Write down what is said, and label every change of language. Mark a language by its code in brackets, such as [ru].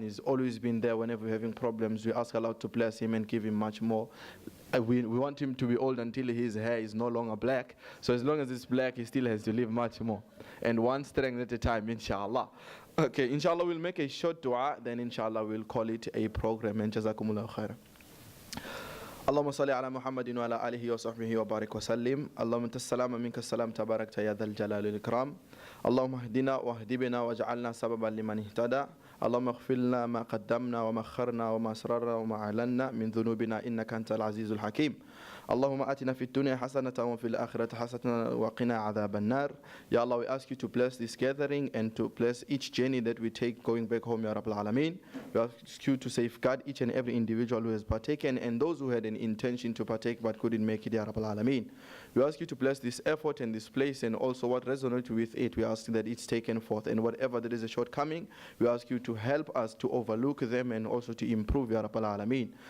[en] He's always been there whenever we're having problems. We ask Allah to bless him and give him much more. We want him to be old until his hair is no longer black. So as long as it's black, he still has to live much more. And one strength at a time, inshallah. Okay, inshallah, we'll make a short dua, then inshallah we'll call it a program. And jazakumullahu khairan. [ar] اللهم صل على محمد وعلى آله وصحبه وبارك وسلم. اللهم أنت السلام ومنك السلام تباركت يا ذا الجلال والإكرام. اللهم اهدنا واهد بنا واجعلنا سببا لمن اهتدى. اللهم اغفر لنا ما قدمنا وما أخرنا وما أسررنا وما أعلنا من ذنوبنا إنك أنت العزيز الحكيم. اللهم آتنا في الدنيا حسنة وفي الآخرة حسنة وقنا عذاب النار. [en] Ya Allah, we ask you to bless this gathering and to bless each journey that we take going back home, Ya Rabbal Alameen. We ask you to safeguard each and every individual who has partaken and those who had an intention to partake but couldn't make it, Ya Rabbal Alameen. We ask you to bless this effort and this place and also what resonates with it. We ask that it's taken forth, and whatever there is a shortcoming, we ask you to help us to overlook them and also to improve, Ya Rabbal Alameen.